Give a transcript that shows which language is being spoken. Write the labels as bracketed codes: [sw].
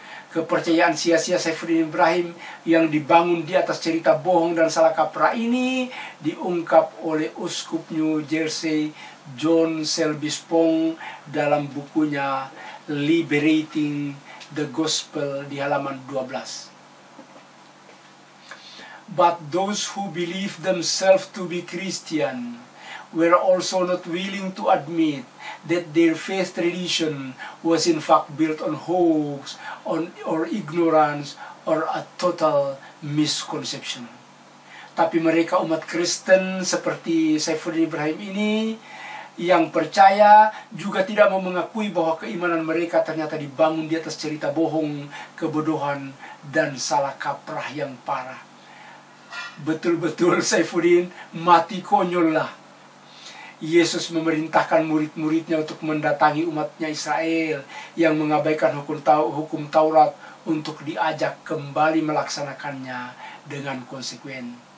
[id] Kepercayaan sia-sia Saifuddin Ibrahim yang dibangun di atas cerita bohong dan salah kaprah ini diungkap oleh Uskup New Jersey John Selby Spong dalam bukunya Liberating the Gospel di halaman 12. [en] But those who believe themselves to be Christian were also not willing to admit that their faith tradition was in fact built on hoax, or ignorance, or a total misconception. [id] Tapi mereka umat Kristen seperti Saifuddin Ibrahim ini yang percaya juga tidak mau mengakui bahwa keimanan mereka ternyata dibangun di atas cerita bohong, kebodohan, dan salah kaprah yang parah. Betul-betul Saifuddin mati konyol lah. Yesus memerintahkan murid-muridnya untuk mendatangi umatnya Israel yang mengabaikan hukum Taurat untuk diajak kembali melaksanakannya dengan konsekuen.